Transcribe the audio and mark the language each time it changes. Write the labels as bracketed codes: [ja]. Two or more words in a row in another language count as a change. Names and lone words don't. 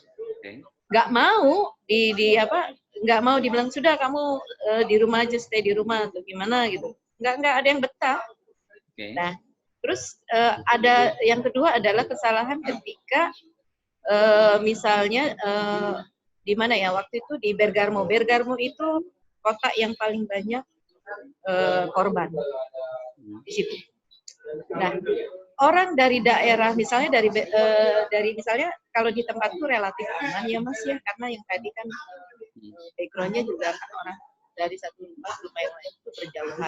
[id] Nggak mau nggak mau dibilang sudah kamu di rumah aja, stay di rumah atau gimana gitu. Nggak ada yang betah. Nah, terus ada yang kedua adalah kesalahan ketika misalnya di mana ya waktu itu di Bergamo. Bergamo itu kota yang paling banyak korban di situ. Nah, orang dari daerah misalnya dari misalnya kalau di tempatku relatif aman ya Mas ya, karena yang tadi kan backgroundnya juga kan orang dari satu rumah lumayan itu berjauhan.